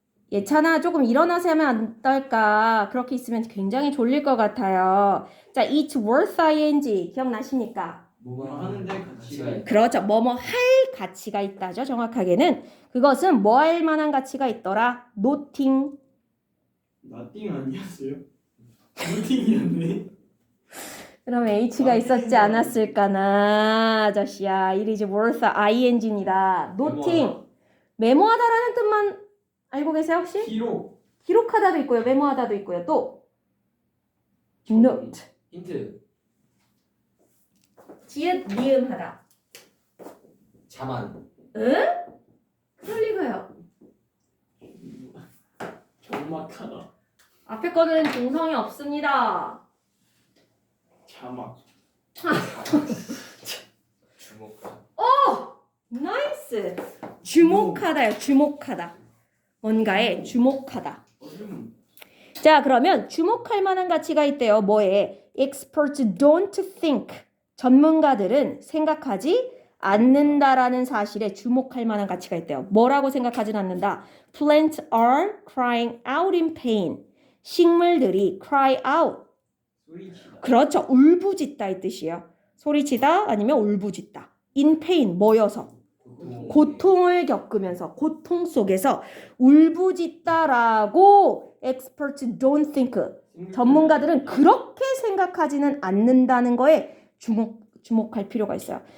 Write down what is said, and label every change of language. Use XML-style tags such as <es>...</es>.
<ko>예찬아 조금 일어나서 하면 안 될까? 그렇게 있으면 굉장히 졸릴 것 같아요.</ko> <en>자, it's worth ing</en> <ko>기억나십니까? 뭐만 하는데 가치가 있다. 그렇죠. 뭐뭐 할 가치가 있다죠. 정확하게는 그것은 뭐 할 만한 가치가 있더라.</ko> <en>noting.</en> <ko>나띵 아니었어요? 노팅이었네. 그럼 h가 있었지 않았을까나 아저씨야.</ko> <en>It is worth ing입니다. noting.</en> <ko>메모하다라는 뜻만 알고 계세요 혹시? 기록. 기록하다도 있고요. 메모하다도 있고요. 또 note. 힌트. 지읒 니음하다. 자만. 응? 그럴 리가요. 경막하다. 앞에 거는 동성이 없습니다. 자막. 주목하. 나이스. 주목하다요. 주목하다. 뭔가에 주목하다. 자, 그러면 주목할 만한 가치가 있대요. 뭐에?</ko> <en>Experts don't think.</en> <ko>전문가들은 생각하지 않는다라는 사실에 주목할 만한 가치가 있대요. 뭐라고 생각하진 않는다.</ko> <en>Plants are crying out in pain.</en> <ko>식물들이</ko> <en>cry out.</en> <ko>소리치다. 그렇죠. 울부짖다 이 뜻이에요. 소리치다 아니면 울부짖다.</ko> <en>in pain</en> <ko>뭐여서 고통을 겪으면서 고통 속에서 울부짖다라고</ko> <en>experts don't think.</en> <ko>전문가들은 그렇게 생각하지는 않는다는 거에 주목할 필요가 있어요.</ko>